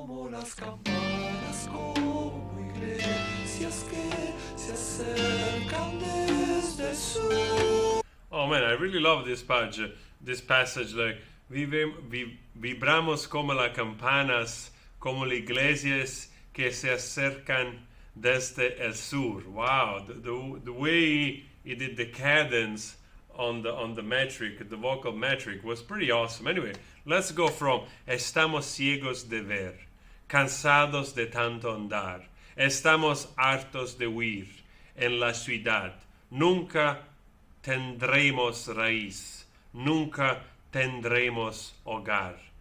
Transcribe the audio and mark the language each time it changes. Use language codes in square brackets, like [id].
[es] las campanas como iglesias que se acercan desde el sur. [en] Oh man, I really love this passage. [es] Like, vibramos como las campanas, como las iglesias que se acercan desde el sur. [en] Wow, the way he did the cadence on the metric, the vocal metric, was pretty awesome. Anyway, let's go from [es] estamos ciegos de ver, cansados de tanto andar, estamos hartos de huir en la ciudad, nunca tendremos raíz, nunca tendremos hogar.